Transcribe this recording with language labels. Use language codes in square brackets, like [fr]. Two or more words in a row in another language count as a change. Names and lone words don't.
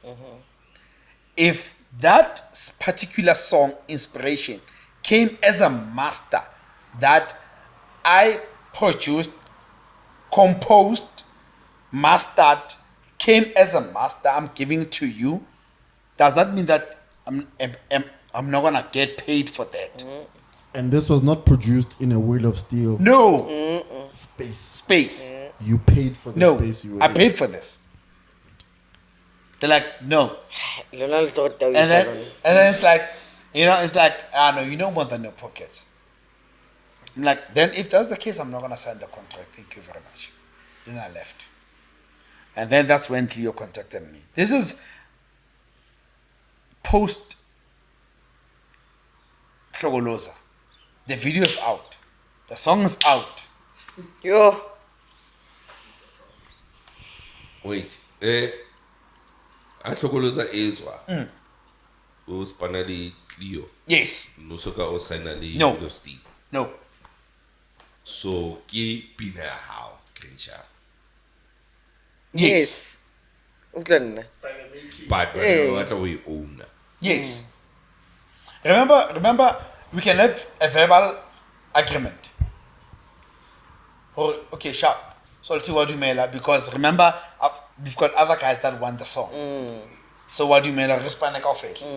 [en] If that particular song, Inspiration, came as a master that I produced, composed, mastered, came as a master, I'm giving to you, does that mean that I'm not gonna get paid for that? And this was not produced in a Wheel of Steel No. space. You paid for the No. space you were I in. paid for this. They're like, no. [st] Lona le tlo go [en] And [st] taoisa [en] then, [st] lona. [en] and then it's like, it's like, no, you know more than your pockets. I'm like, then if that's the case, I'm not going to sign the contract. Thank you very much. Then I left. And then that's when Cleo contacted me. This is post Hlogoloza. The video is out. The song is out. Yo, Wait, [st] a hlokoloza e tswa o spana le Cleo [en] Yes. [st] no soka o signa le No. Wheel of Steel. [en] No. [st] So ke pina ya hao Kensha, yes. Utlwa nna. [en] but Hey. [st] ba batla o e owner. [en] Yes. Remember, we can have a verbal agreement. Or, okay, sharp. So let's see what do you mail, because remember, we've got other guys that want the song. So what do you mail? Respond like off it.